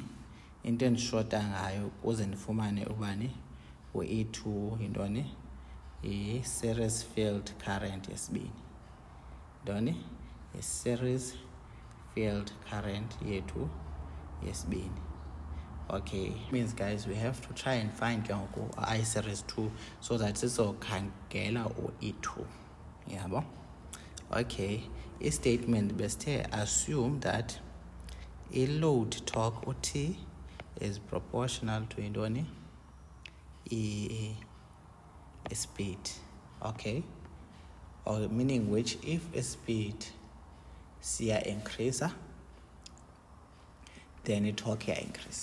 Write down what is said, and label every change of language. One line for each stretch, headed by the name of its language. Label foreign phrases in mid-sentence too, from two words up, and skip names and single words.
Xhosa: Into endishota ngayo ukuze ndifumane ubani u-E2 intoni i-
English: series field current
Xhosa: yesibini. Intoni i-
English: series field current
Xhosa: yethu yesibini.
English: Okay, means guys we have to try and find I series 2 so that
Xhosa: sizokhangela u-E2. Yabo.
English: Okay, a statement best assume that a load torque OT is proportional to intoni a speed. Okay, or meaning which if a speed siya increase, then a torque increase.